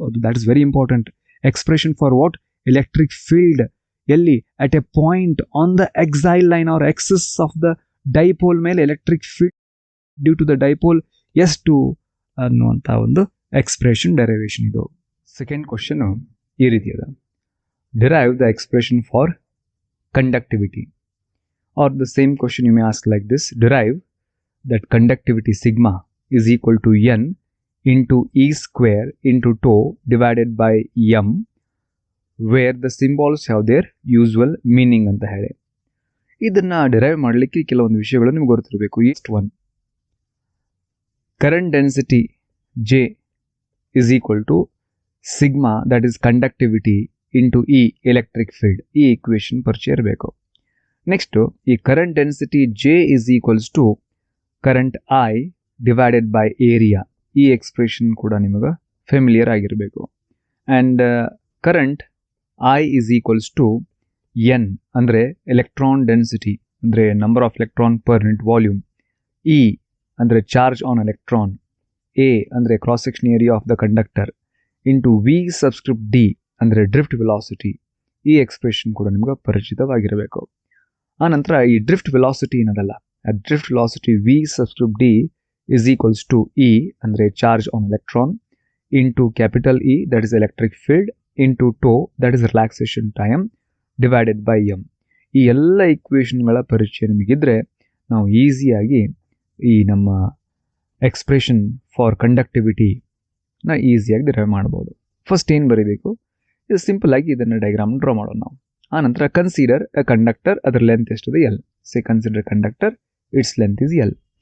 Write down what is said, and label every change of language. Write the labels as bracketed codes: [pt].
[en] ಅದು that is very important. Expression for what, electric field ಎಲ್ಲಿ at a point on the axial line or axis of the dipole ಮೇಲೆ electric field due to the dipole [kn] ಎಷ್ಟು ಅನ್ನುವಂಥ ಒಂದು [en] Expression derivation ಇದು. Second question [kn] ಈ ರೀತಿ ಅದ, [en] Derive the expression for conductivity. Or the same question you may ask like this, derive that conductivity sigma is equal to n into e square into tau divided by m, where the symbols have their usual meaning [kn] ಅಂತ ಹೇಳಿ. ಇದನ್ನ derive ಮಾಡಲಿಕ್ಕೆ ಕೆಲವೊಂದು ವಿಷಯಗಳು ನಿಮ್ಗೆ ಗೊತ್ತಿರಬೇಕು. [en] East one, current density J is equal to sigma, that is conductivity into E electric field. [kn] ಈ equation ಪರಿಚಯ ಇರಬೇಕು. [en] Next, ಈ current density J is equals to current I divided by area. [kn] ಈ ಎಕ್ಸ್ಪ್ರೆಷನ್ ಕೂಡ ನಿಮಗೆ ಫೆಮಿಲಿಯರ್ ಆಗಿರಬೇಕು. [en] And current I is equals to n ಅಂದರೆ electron density, ಅಂದರೆ number of electron per unit volume. E ಅಂದರೆ charge on electron. A ಅಂದರೆ cross section area of the conductor into v subscript d ಅಂದರೆ drift velocity. [kn] ಈ expression ಕೂಡ ನಿಮ್ಗೆ ಪರಿಚಿತವಾಗಿರಬೇಕು. ಆನಂತರ ಈ ಡ್ರಿಫ್ಟ್ ವೆಲಾಸಿಟಿ ಏನದಲ್ಲ, [en] drift velocity v subscript d is equals to E ಅಂದರೆ charge on electron into capital E, that is electric field, into tau, that is relaxation time, divided by m. [kn] ಈ ಎಲ್ಲ ಈಕ್ವೇಷನ್ಗಳ ಪರಿಚಯ ನಿಮಗಿದ್ರೆ ನಾವು ಈಸಿಯಾಗಿ ಈ ನಮ್ಮ ಎಕ್ಸ್ಪ್ರೆಷನ್ ಫಾರ್ ಕಂಡಕ್ಟಿವಿಟಿನ ಈಸಿಯಾಗಿ ಡಿರೈವ್ ಮಾಡ್ಬೋದು. ಫಸ್ಟ್ ಏನು ಬರೀಬೇಕು, ಇದು ಸಿಂಪಲ್ ಆಗಿ ಇದನ್ನು ಡಯಾಗ್ರಾಮ್ ಡ್ರಾ ಮಾಡೋಣ ನಾವು. [en] ಆನಂತರ consider a conductor, [kn] ಅದರ ಲೆಂತ್ ಎಷ್ಟಿದೆ [en] L. Say consider conductor, it's length is L.